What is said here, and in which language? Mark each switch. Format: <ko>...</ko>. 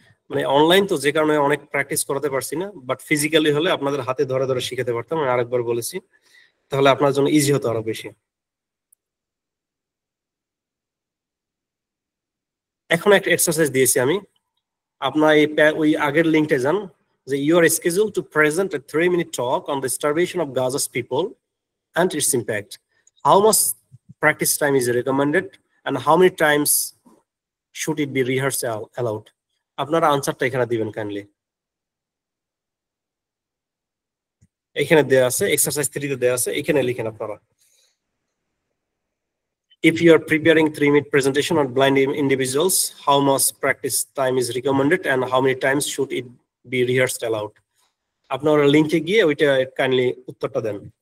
<bn>মানে অনলাইন তো যে কারণে অনেক প্র্যাকটিস করাতে পারছি না, বাট ফিজিক্যালি হলে আপনাদের হাতে ধরে ধরে শিখাতে পারতাম, আমি আরেকবার বলেছি, তাহলে আপনার জন্য ইজি হতো আরো বেশি। এখন একটা এক্সারসাইজ দিয়েছি আমি, আপনার এই ওই আগের লিঙ্কটা যান,</bn> <en>যে you are scheduled to present a 3-minute talk on the starvation of Gaza's people and its impact. How much practice time is recommended and how many times should it be rehearsed allowed?</en> <bn>আপনারা আনসারটা এখানে দিবেন kindly. এখানে দেয়া আছে, exercise 3 তে দেয়া আছে, এখানে লিখেন আপনারা।</bn> <en>If you are preparing 3-minute presentation on blind individuals, how much practice time is recommended and how many times should it be rehearsed aloud?</en> <bn>আপনারা লিংকে গিয়ে ওইটা কাইন্ডলি উত্তরটা দেন।</bn>